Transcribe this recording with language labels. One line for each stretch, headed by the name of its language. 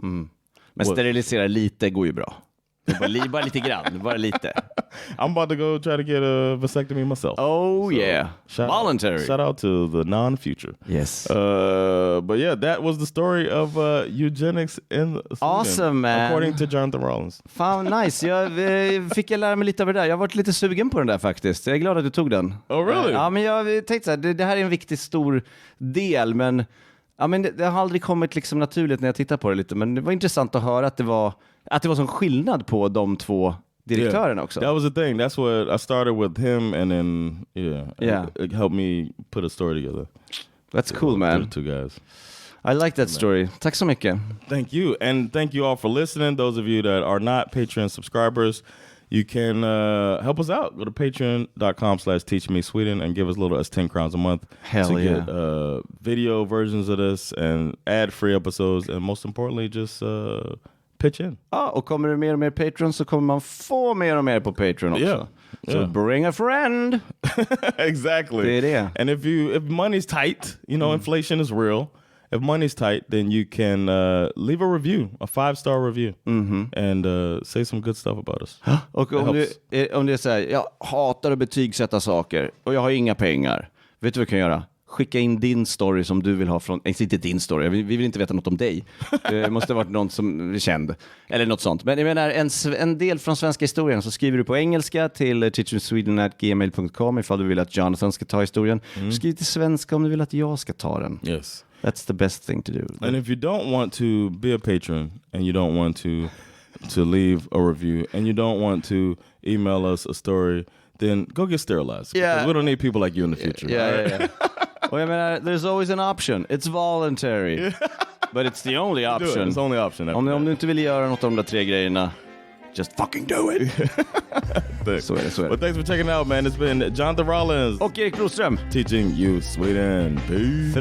Swedish: Men sterilisera lite går ju bra. Bara lite grann, bara lite.
English: I'm about to go try to get a vasectomy myself. Oh, so, yeah. Voluntary. Shout out to the non-future. Yes. But yeah, that was the story of eugenics in Sweden. Awesome, man. According to Jonathan Rollins.
Swedish: Fan, nice. Jag fick lära mig lite av det där. Jag har varit lite sugen på den där faktiskt. Jag är glad att du tog den.
English: Oh, really?
Swedish: Ja, men jag tänkte så här, det här är en viktig stor del, men det har aldrig kommit liksom naturligt när jag tittar på det lite. Men det var intressant att höra att det var sån skillnad på de två direktörerna också.
English: That was the thing. That's what I started with him, and then it helped me put a story together. That's cool, man. The two guys. I like that story.
Swedish: Tack så mycket.
English: Thank you, and thank you all for listening. Those of you that are not Patreon subscribers, you can help us out. Go to patreon.com/teachmesweden and give us a little as 10 crowns a month to get video versions of this and ad-free episodes, and most importantly, just pitch in.
Swedish: Och kommer det mer och mer Patreon så kommer man få mer och mer på Patreon också.
English: Yeah. So bring a friend. Exactly.
Swedish: Det är det.
English: And if money's tight, you know, inflation is real. If money's tight, then you can leave a review, a 5-star review, and say some good stuff about us.
Swedish: Och om det är så här, jag hatar att betygsätta saker och jag har inga pengar. Vet du vad du kan göra? Skicka in din story som du vill ha från... inte din story, vi vill inte veta något om dig. Det måste ha varit någon som är känd. Eller något sånt. Men jag menar, en del från svenska historien så skriver du på engelska till teachmesweden@gmail.com ifall du vill att Jonathan ska ta historien. Skriv till svenska om du vill att jag ska ta den.
English: Yes. That's the best thing to do. And if you don't want to be a patron and you don't want to leave a review and you don't want to email us a story, then go get sterilized. Because we don't need people like you in the future. Yeah.
Swedish: Och jag menar,
English: there's always an option. It's voluntary. But it's the only option. It's the only option.
Swedish: Om du inte vill göra något av de där 3 grejerna,
English: just fucking do it.
Swedish: Så är det.
English: Well, thanks for checking it out, man. It's been Jonathan Rollins
Swedish: och Erik Broström
English: teaching you Sweden. Peace.